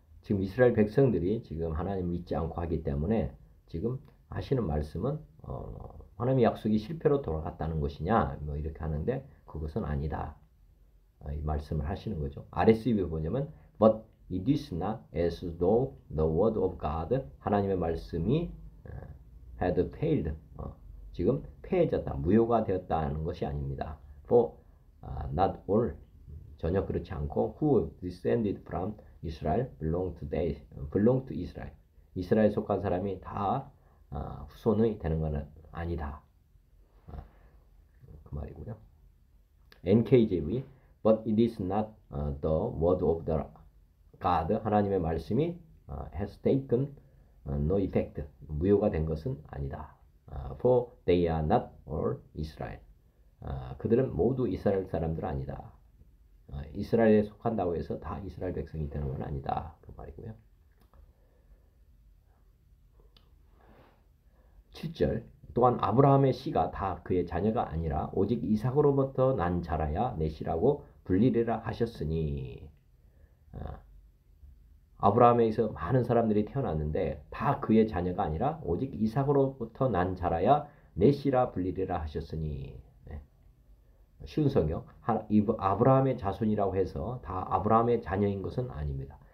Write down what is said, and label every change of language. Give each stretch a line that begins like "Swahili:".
Korean: 지금 이스라엘 백성들이 지금 하나님을 믿지 않고 하기 때문에 지금 하시는 말씀은 하나님의 약속이 실패로 돌아갔다는 것이냐 뭐 이렇게 하는데 그것은 아니다. 이 말씀을 하시는 거죠. RSV 보냐면
English: But it is not as though the word of God
Korean: 하나님의 말씀이
English: had failed
Korean: 지금 폐해졌다. 무효가 되었다는 것이 아닙니다.
English: For not all
Korean: 전혀 그렇지 않고
English: who descended from Israel belong to Israel.
Korean: 이스라엘 속한 사람이 다 후손이 되는 것은 아니다. 그 말이고요.
English: NKJV But it is not the word of the God.
Korean: 하나님의 말씀이
English: has taken no effect.
Korean: 무효가 된 것은 아니다.
English: For they are not all Israel.
Korean: 그들은 모두 이스라엘 사람들 아니다. 이스라엘에 속한다고 해서 다 이스라엘 백성이 되는 건 아니다. 그 말이고요. 7절 또한 아브라함의 씨가 다 그의 자녀가 아니라 오직 이삭으로부터 난 자라야 내 씨라고 불리리라 하셨으니 아브라함에서 많은 사람들이 태어났는데 다 그의 자녀가 아니라 오직 이삭으로부터 난 자라야 내 씨라 불리리라 하셨으니 쉬운 성경 아브라함의 자손이라고 해서 다 아브라함의 자녀인 것은 아닙니다.